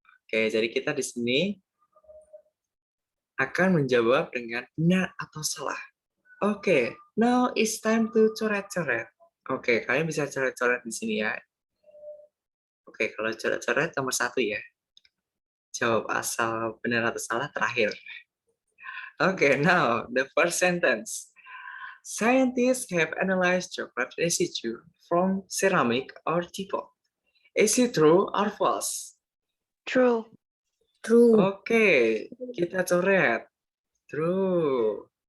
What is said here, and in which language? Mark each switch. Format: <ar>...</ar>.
<id>Oke, jadi kita di sini akan menjawab dengan benar atau salah.</id> <en>Oke, now it's time to coret-coret.</en> <id>Oke, kalian bisa coret-coret di sini ya. Oke, kalau coret-coret nomor 1 ya. Jawab asal benar atau salah terakhir.</id> <en>Oke, now the first sentence. Scientists have analyzed chocolate residue from ceramic or teapot. Is it true or false? True.</en> <id>Oke, kita coret. True.</id>